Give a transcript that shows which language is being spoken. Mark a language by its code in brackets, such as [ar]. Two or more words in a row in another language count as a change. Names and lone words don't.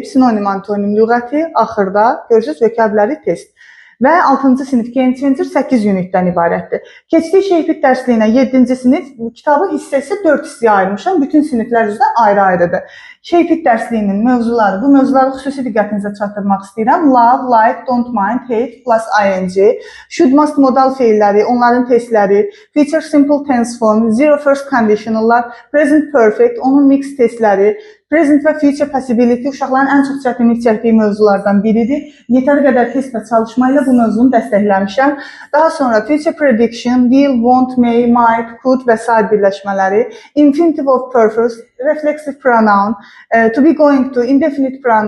[az] Sinonim, antonim lüğəti, axırda görürsünüz vokabüləri test. Və 6-cı sinif Game Changer 8 unitdən ibarətdir. Keçdik Shape-It dərsliyinə 7-ci sinif. Kitabı hissəsi 4 hissəyə ayırmışam. Bütün siniflər üzrə ayrı-ayrıdır. Shape-It dərsliyinin mövzuları, bu mövzuları xüsusi diqqətinizə çatdırmaq istəyirəm. [en] Love, like, don't mind, hate plus ing, should, must modal [az] feilləri, onların testləri, [en] future simple tense form, zero first conditionallar, present perfect, [az] onun mix testləri, [en] present və future possibility [az] uşaqların ən çox çətinlik çəkdiyi mövzulardan biridir. Yetər qədər test və çalışma ilə bu mövzunu dəstəkləmişəm. Daha sonra [en] future prediction, will, want, may, might, could və s. [az] birləşmələri, [en] infinitive of purpose, reflexive pronoun, to be going to, indefinite pronoun,